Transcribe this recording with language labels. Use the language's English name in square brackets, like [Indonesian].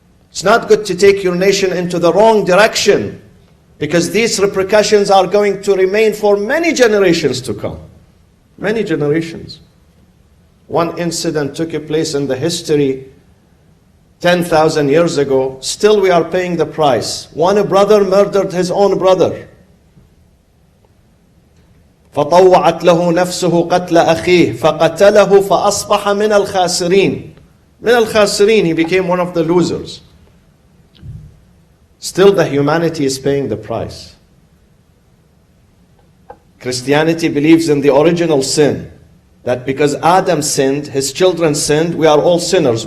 [English] It's not good to take your nation into the wrong direction, because these repercussions are going to remain for many generations to come. Many generations. One incident took place in the history 10,000 years ago. Still we are paying the price. One brother murdered his own brother. [Arabic] فطوعت له نفسه قتل أخيه فقتله فأصبح من الخاسرين. من الخاسرين, [English] he became one of the losers. Still the humanity is paying the price. Christianity believes in the original sin, that because Adam sinned, his children sinned, we are all sinners.